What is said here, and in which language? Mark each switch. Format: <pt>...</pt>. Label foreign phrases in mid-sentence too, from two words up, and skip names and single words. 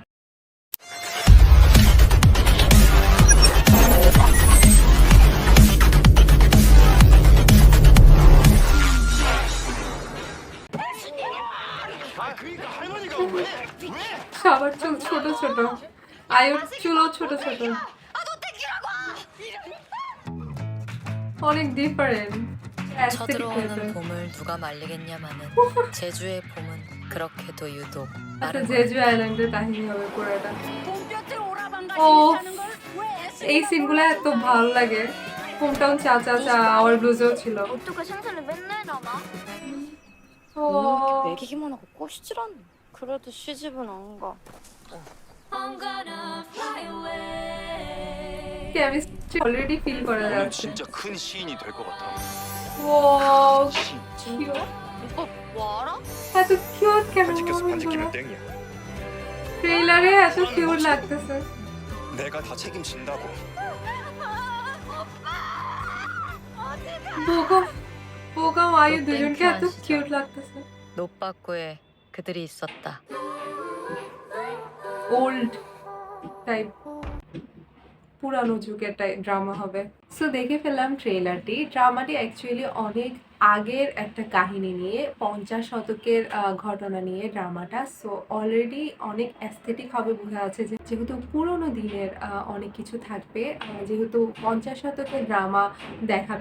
<bn>সবার চুল ছোট ছোট, আয়ুর চুলও ছোট ছোট, অনেক ডিফারেন্ট।</bn> <ko>쳐들어오는 봄을 누가 말리겠냐마는 제주의 봄은 그렇게도 유독</ko> <bn>আচ্ছা, জেজু আইল্যান্ডের কাহিনী হবে পুরোটা। ও, এই সিনগুলো এত ভালো লাগে। হোমটাউন চা চা চা আওয়ার ব্লুজও ছিল।</bn> <ko>어떻게 생선을 맨날 담아? ও 먹이기만 하고 꼬시질 않네. 그래도 시집은 안 가.</ko> <en>chemistry already feel</en> <bn>করা</bn> <ko>너는</ko> <bn>যাচ্ছে।</bn> <ko>진짜 큰 시인이 될 것 같아.</ko> <bn>ওয়াও,</bn> <ko>진짜? 오빠 뭐 알아?</ko> <bn>এত কিউট কেন</bn> <ko>반직해서</ko> <bn>বলবো?</bn> <ko>반직기는 땡이야.</ko> <bn>ট্রেইলারে এত কিউট লাগতেছে।</bn> <ko>내가 다 책임진다고.</ko> <bn>বোগাম বোগাম আয়ু দুজনকে এত কিউট লাগতেছে।</bn> <ko>노빠꾸에 그들이 있었다.</ko> <en>old type,</en> <bn>পুরানো যুগের ড্রামা হবে। সো দেখে ফেললাম ট্রেলারটি। ড্রামাটি অ্যাকচুয়ালি অনেক আগের একটা কাহিনী নিয়ে, 50 শতকের ঘটনা নিয়ে ড্রামাটা।</bn> <en>so already</en> <bn>অনেক অ্যাস্থেটিক হবে বোঝা যাচ্ছে, যেহেতু পুরোনো দিনের অনেক কিছু থাকবে, যেহেতু 50 শতকের ড্রামা দেখাবে।</bn>